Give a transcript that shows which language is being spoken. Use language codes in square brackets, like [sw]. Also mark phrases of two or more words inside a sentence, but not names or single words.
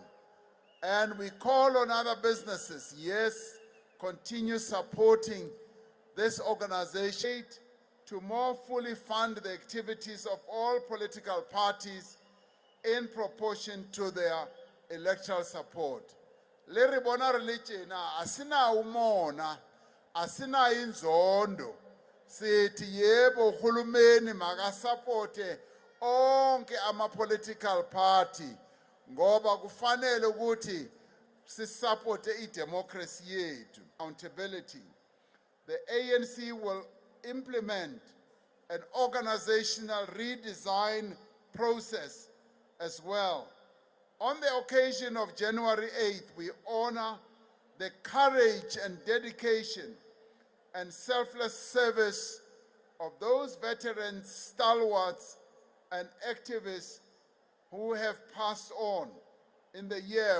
[en] And we call on other businesses, yes, continue supporting this organization to more fully fund the activities of all political parties in proportion to their electoral support. [st] le re bona re le tjena [zu] asina umona asina inzondo sithi yebo uhulumeni makasapote onke ama- [en] political party [zu] ngoba kufanele ukuthi sisupporte i-democracy yethu. [en] Accountability. The ANC will implement an organizational redesign process as well. On the occasion of January 8th, we honor the courage and dedication and selfless service of those veterans, stalwarts, and activists who have passed on in the year.